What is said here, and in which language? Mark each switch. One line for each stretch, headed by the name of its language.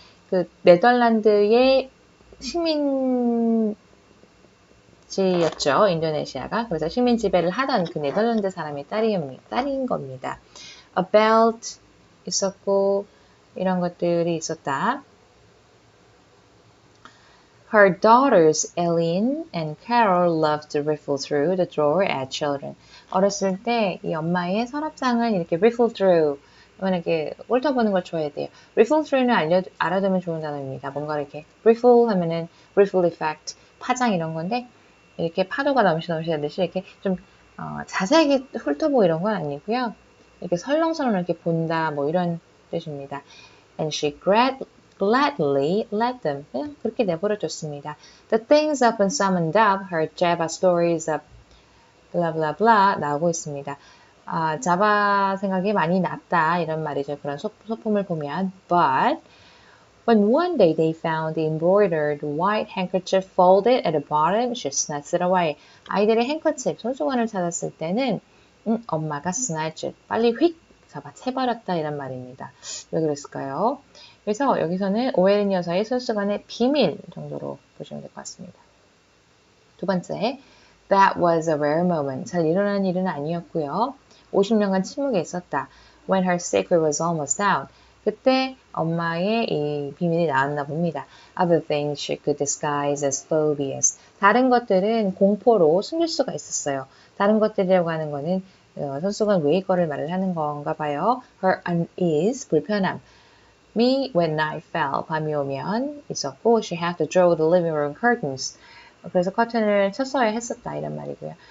Korean: 그 네덜란드의 식민지였죠, 인도네시아가. 그래서 식민 지배를 하던 그 네덜란드 사람의 딸인 겁니다. A belt 있었고 이런 것들이 있었다.
English: Her daughters Eileen and Carol loved to riffle through the drawer as children.
Korean: 어렸을 때 이 엄마의 서랍장을 이렇게 riffle through, 이렇게 훑어보는 걸 좋아해야 riffle through는 알아두면 좋은 단어입니다. 뭔가 이렇게 riffle 하면은 riffle effect, 파장 이런 건데 이렇게 파도가 넘치듯이 이렇게 좀 자세하게 훑어보고 이런 건 아니고요. 이렇게 설렁설렁 이렇게 본다, 뭐 이런 뜻입니다.
English: And she gladly let them.
Korean: 그냥 그렇게 내버려 뒀습니다.
English: The things up and summoned up, her Java stories of blah blah blah
Korean: 나오고 있습니다. 자바 생각이 많이 났다 이런 말이죠. 그런 소품을 보면
English: but when one day they found the embroidered white handkerchief folded at the bottom, she snatched it away.
Korean: 아이들의 행커칩, 손수건을 찾았을 때는 엄마가 snatched, 빨리 휙 잡아채버렸다 이란 말입니다. 왜 그랬을까요? 그래서 여기서는 오해린 여사의 손수건의 비밀 정도로 보시면 될 것 같습니다. 두 번째,
English: that was a rare moment.
Korean: 잘 일어나는 일은 아니었고요. 50년간 침묵에 있었다.
English: When her secret was almost out.
Korean: 그때 엄마의 이 비밀이 나왔나 봅니다.
English: Other things she could disguise as phobias.
Korean: 다른 것들은 공포로 숨길 수가 있었어요. 다른 것들이라고 하는 거는 손수건 외의 거를 말을 하는 건가 봐요.
English: Her unease,
Korean: 불편함.
English: Me when night fell,
Korean: 밤이 오면 있었고
English: she had to draw the living room curtains.
Korean: 그래서 커튼을 쳤어야 했었다 이런 말이고요.